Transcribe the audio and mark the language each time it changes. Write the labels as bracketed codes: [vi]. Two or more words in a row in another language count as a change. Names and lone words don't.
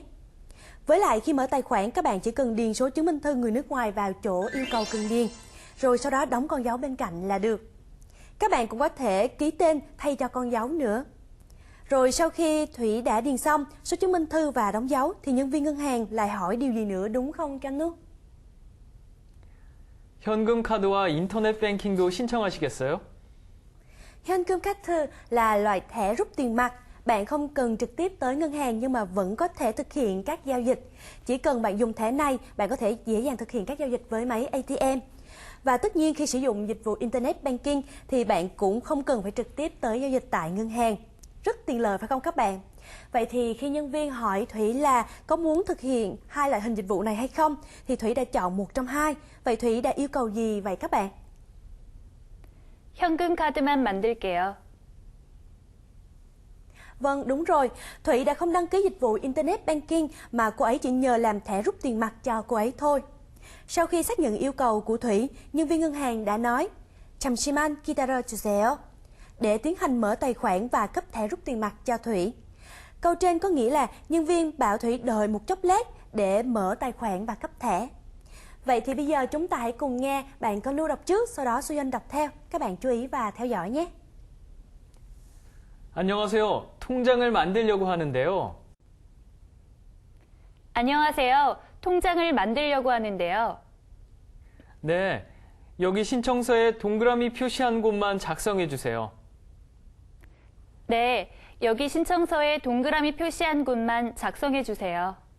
[vi] Với lại, khi mở tài khoản, các bạn chỉ cần điền số chứng minh thư người nước ngoài vào chỗ yêu cầu cần điền, rồi sau đó đóng con dấu bên cạnh là được. Các bạn cũng có thể ký tên thay cho con dấu nữa. Rồi sau khi Thủy đã điền xong số chứng minh thư và đóng dấu thì nhân viên ngân hàng lại hỏi điều gì nữa đúng không Canu? [ko] 현금 카드와 인터넷 뱅킹도 신청하시겠어요? 현금 카드 [vi] là loại thẻ rút tiền mặt. Bạn không cần trực tiếp tới ngân hàng nhưng mà vẫn có thể thực hiện các giao dịch. Chỉ cần bạn dùng thẻ này, bạn có thể dễ dàng thực hiện các giao dịch với máy ATM. Và tất nhiên khi sử dụng dịch vụ [en] Internet Banking [vi] thì bạn cũng không cần phải trực tiếp tới giao dịch tại ngân hàng. Rất tiện lợi phải không các bạn? Vậy thì khi nhân viên hỏi Thủy là có muốn thực hiện hai loại hình dịch vụ này hay không thì Thủy đã chọn một trong hai. Vậy Thủy đã yêu cầu gì vậy các bạn? [ko] 현금 카드만 만들게요. [vi] Vâng, đúng rồi. Thủy đã không đăng ký dịch vụ [en] Internet Banking [vi] mà cô ấy chỉ nhờ làm thẻ rút tiền mặt cho cô ấy thôi. Sau khi xác nhận yêu cầu của Thủy, nhân viên ngân hàng đã nói [ko] 잠시만 기다려 주세요 [vi] để tiến hành mở tài khoản và cấp thẻ rút tiền mặt cho Thủy. Câu trên có nghĩa là nhân viên bảo Thủy đợi một chốc lát để mở tài khoản và cấp thẻ. Vậy thì bây giờ chúng ta hãy cùng nghe bạn Con Lưu đọc trước, sau đó So-yeon đọc theo. Các bạn chú ý và theo dõi nhé. [ko] 안녕하세요. 통장을 만들려고 하는데요. 안녕하세요. 통장을 만들려고 하는데요. 네, 여기 신청서에 동그라미 표시한 곳만 작성해 주세요. 네, 여기 신청서에 동그라미 표시한 곳만 작성해 주세요.